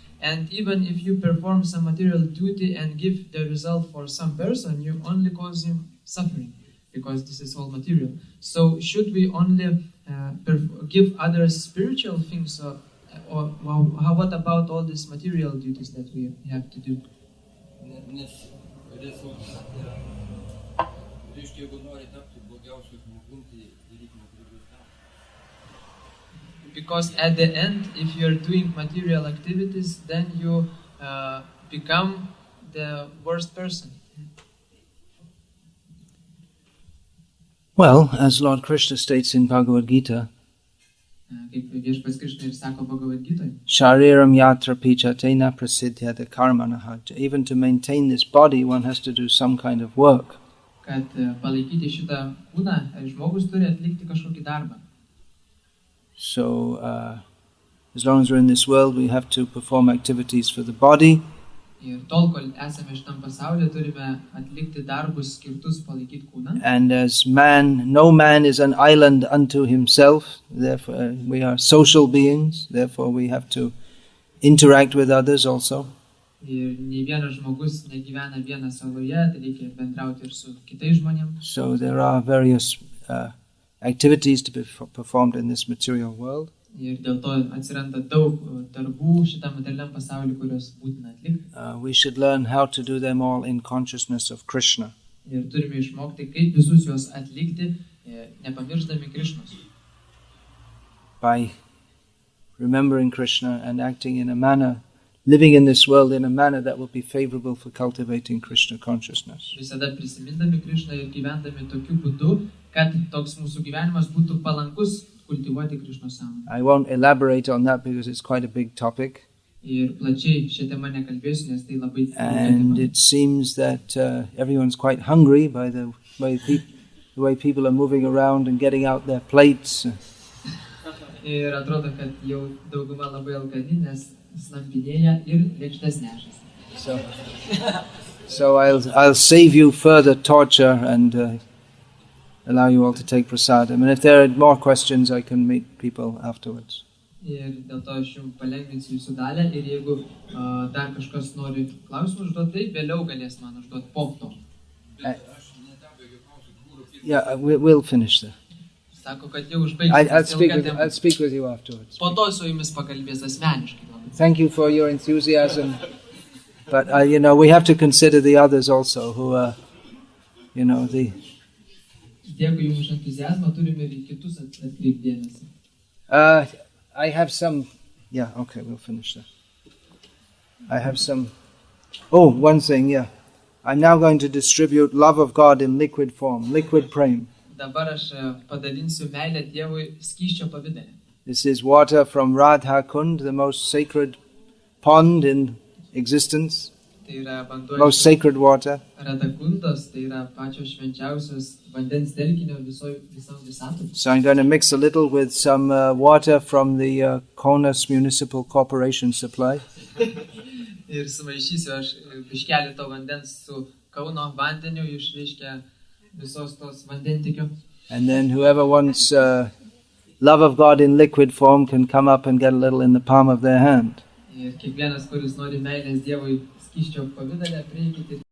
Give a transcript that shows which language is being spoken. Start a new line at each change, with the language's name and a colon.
English: And even if you perform some material duty and give the result for some person, you only cause him suffering, because this is all material. So should we only give others spiritual things, or what about all these material duties that we have to do?
Lithuanian: Nes rezultate, reiškia, jeigu nori tapti blogiausiu žmogum, tai reikia materialius darbus.
English: Because at the end, if you're doing material activities, then you become the worst person. Well, as Lord Krishna states in Bhagavad Gita,
Lithuanian: Kaip Viešpats Krishna ir sako Bhagavad Gitoje,
Sanskrit: Shariram yatra pichatena prasiddhyate karmanaha.
English: Even to maintain this body, one has to do some kind of work.
Lithuanian: kad palaikyti šitą kūną, žmogus turi atlikti kažkokį darbą.
English: So, as long as we're in this world, we have to perform activities for the body.
Lithuanian: Ir tol, kol esame šitam pasaulyje, turime atlikti darbus skirtus palaikyti kūną.
English: And as man, no man is an island unto himself. Therefore, we are social beings. Therefore, we have to interact with others also.
Lithuanian: Ir nei vienas žmogus negyvena vienas saloje, tai reikia bendrauti ir su kitais žmonėmis.
English: So there are various activities to be performed in this material world.
Lithuanian: Ir dėl to atsiranda daug darbų šitam materialiam pasauliu, kuriuos būtina atlikti.
English: We should learn how to do them all in consciousness of Krishna.
Lithuanian: Ir turime išmokti, kaip visus juos atlikti, nepamiršdami Krišnos.
English: By remembering Krishna and acting in a manner living in this world in a manner that will be favorable for cultivating Krishna consciousness.
Lithuanian: Visada prisimindami Krišną ir gyvendami tokiu būdu, kad toks mūsų gyvenimas būtų palankus kultivuoti Krišnos sąmonę.
English: I won't elaborate on that because it's quite a big topic.
Lithuanian: Ir plačiai šią temą nekalbėsiu, nes tai labai
English: And it seems that everyone's quite hungry by the way people are moving around and getting out their plates.
Lithuanian: Ir atrodo, kad jau dauguma labai alkani, nes slampinėja ir lėkštes nešasi.
English: So I'll save you further torture and allow you all to take prasadam. And if there are more questions, I can meet people afterwards.
Lithuanian: Ir dėl to aš jums palengvinsiu jūsų dalę ir jeigu dar kažkas nori klausimų užduoti, tai vėliau galės man užduoti po to.
English: Yeah, we'll finish there.
Lithuanian: Sako, kad jau užbaigsiu.
English: I'll speak with you afterwards.
Lithuanian: Po to su jumis pakalbės asmeniškai.
English: Thank you for your enthusiasm. But, we have to consider the others also who are, the...
Lithuanian: Dėkui jums už entuziazmą, turime ir kitus atkreipti dėmesį.
English: I have some... Yeah, okay, we'll finish that. I have some... Oh, one thing, yeah. I'm now going to distribute love of God in liquid form, liquid prem.
Lithuanian: Dabar aš padalinsiu meilę Dievui skysčio pavidale.
English: This is water from Radha Kund, the most sacred pond in existence.
Lithuanian: Tai yra vanduo
English: Most sacred water.
Lithuanian: Radhakundos, tai yra pačios švenčiausios vandens telkinio visam visatui.
English: So I'm going to mix a little with some water from the Kaunas Municipal Corporation supply.
Lithuanian: Ir sumaišysiu aš biškelį to vandens su Kauno vandeniu iš reiškia visos tos vandentikio.
English: And then whoever wants love of God in liquid form can come up and get a little in the palm of their hand.
Lithuanian: Ir kiekvienas, kuris nori meilės Dievui skysčio pavidale, prieikite